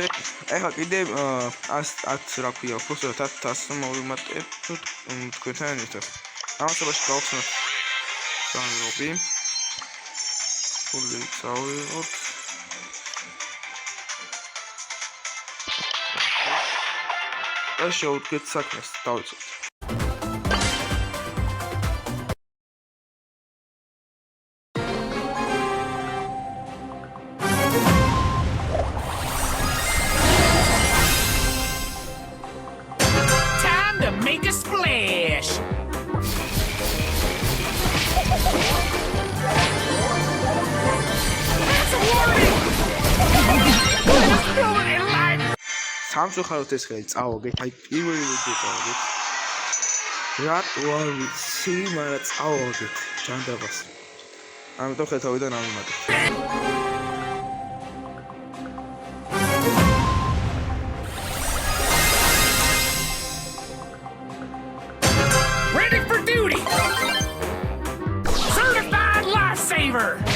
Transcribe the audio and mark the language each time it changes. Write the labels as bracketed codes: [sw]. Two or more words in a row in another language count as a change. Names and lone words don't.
[ka] ეხლა კიდე 100 რა ქვია, უბრალოდ 1000 მოვიმატებ თქვენთან ერთად. ამასობაში გავხსნათ სანლობი. ფული წავიღოთ. და შევუდგეთ საქმეს, დავიწყოთ. [en] Make a splash! That's a warning! [ka] სამწუხაროდ ეს ხელი წავაგეთ, აი პირველი ვიდეო წავაგეთ. რატო არ ვიცი, მაგრამ წავაგეთ ჯანდაბას. ამიტომ ხეთავიდან ამიმატეთ. [en] Ready for duty! Certified lifesaver!